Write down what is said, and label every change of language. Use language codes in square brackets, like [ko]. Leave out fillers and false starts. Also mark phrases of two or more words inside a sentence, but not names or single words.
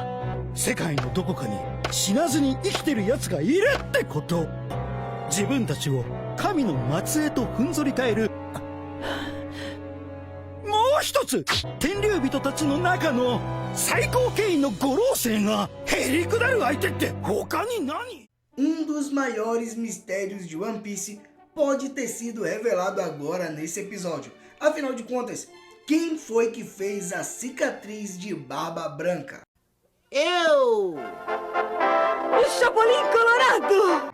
[ja] 世界のどこかに死なずに生きてる奴がいるってこと。自分たちを神の末裔とふんぞり返るもう一つ天竜人たちの中の最高権威の五老星がへりくだる相手って他に何？ [pt] dos maiores mistérios de One Piece pode ter sido revelado agora nesse episódio. Afinal de contas, quem foi que fez a cicatriz de Barba Branca? Eu! O Chapolin Colorado!